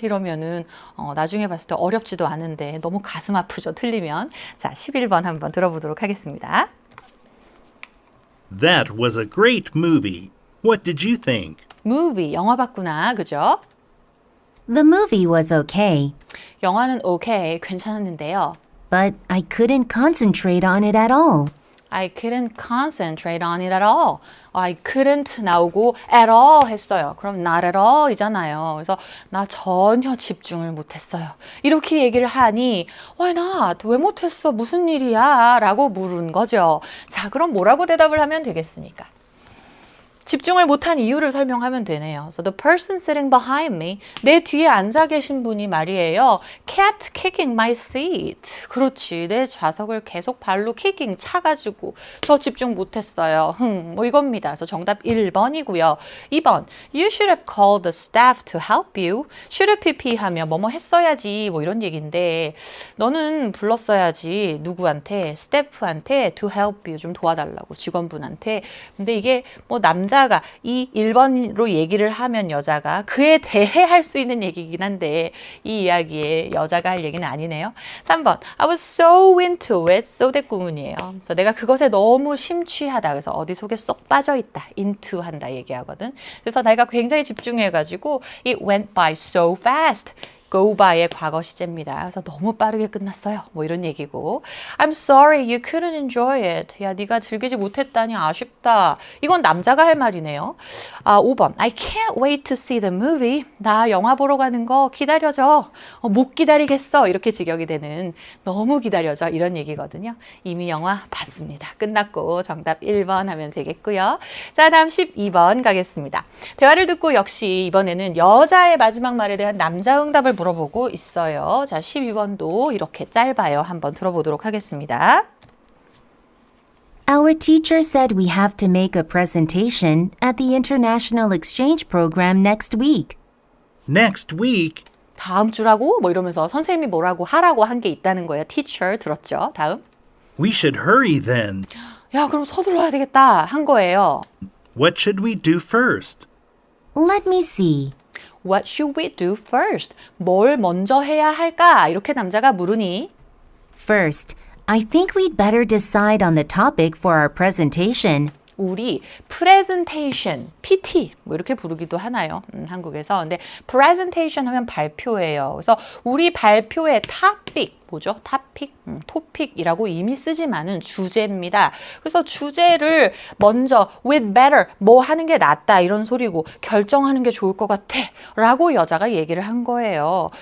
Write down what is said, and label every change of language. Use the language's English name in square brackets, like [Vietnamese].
[Korean] 이러면은 나중에 봤을 때 어렵지도 않은데 너무 가슴 아프죠, 틀리면. 자, 11번 한번 들어보도록 하겠습니다. [English] That was a great movie. What did you think? [Korean] movie, 영화 봤구나, 그죠? [English] The movie was okay, [Korean] 영화는 오케이, 괜찮았는데요. [English] but I couldn't concentrate on it at all. I couldn't concentrate on it at all. I couldn't [Korean] 나오고 [English] at all [Korean] 했어요. 그럼 [English] not at all [Korean] 이잖아요. 그래서 나 전혀 집중을 못했어요. 이렇게 얘기를 하니 [English] Why not? [Korean] 왜 못했어? 무슨 일이야? 라고 물은 거죠. 자, 그럼 뭐라고 대답을 하면 되겠습니까? 집중을 못한 이유를 설명하면 되네요. [English] So the person sitting behind me, [Korean] 내 뒤에 앉아 계신 분이 말이에요. [English] kept kicking my seat. [Korean] 그렇지, 내 좌석을 계속 발로 kicking 차가지고 저 집중 못했어요. 뭐 이겁니다. 그래서 정답 1번이고요. [English] 2번, you should have called the staff to help you. [Korean] should have 하면 뭐뭐 했어야지 뭐 이런 얘기인데 너는 불렀어야지 누구한테, 스태프한테 [English] to help you [Korean] 좀 도와달라고 직원분한테. 근데 이게 뭐 남자가 이 1번으로 얘기를 하면 여자가 그에 대해 할 수 있는 얘기긴 한데 이 이야기에 여자가 할 얘기는 아니네요. [English] 3번 I was so into it. so [Korean] 대구문이에요. 그래서 내가 그것에 너무 심취하다. 그래서 어디 속에 쏙 빠져있다. into 한다 얘기하거든. 그래서 내가 굉장히 집중해가지고 [English] it went by so fast. [Korean] go by의 과거 시제입니다. 그래서 너무 빠르게 끝났어요. 뭐 이런 얘기고. [English] I'm sorry you couldn't enjoy it. [Korean] 야, 네가 즐기지 못했다니 아쉽다. 이건 남자가 할 말이네요. 5번. [English] I can't wait to see the movie. [Korean] 나 영화 보러 가는 거 기다려줘. 못 기다리겠어. 이렇게 직역이 되는 너무 기다려줘. 이런 얘기거든요. 이미 영화 봤습니다. 끝났고 정답 1번 하면 되겠고요. 자, 다음 12번 가겠습니다. 대화를 듣고 역시 이번에는 여자의 마지막 말에 대한 남자 응답을 물어보고 있어요. 자, 12번도 이렇게 짧아요. 한번 들어보도록 하겠습니다. [English] Our teacher said we have to make a presentation at the International Exchange Program next week. Next week? [Korean] 다음 주라고? 뭐 이러면서 선생님이 뭐라고 하라고 한 게 있다는 거예요. teacher 들었죠? 다음. [English] We should hurry then. [Korean] 야, 그럼 서둘러야 되겠다 한 거예요. [English] What should we do first? Let me see. What should we do first? [Korean] 뭘 먼저 해야 할까? 이렇게 남자가 물으니 [English] First, I think we'd better decide on the topic for our presentation. [Korean] 우리 presentation, PT 뭐 이렇게 부르기도 하나요? 한국에서. 근데 presentation 하면 발표예요. 그래서 우리 발표의 topic 뭐죠? 토픽이라고 이미 쓰지만은 주제입니다. 그래서 주제를 먼저 [English] with better [Korean] 뭐 하는 게 낫다 이런 소리고 결정하는 게 좋을 것 같아 라고 여자가 얘기를 한 거예요.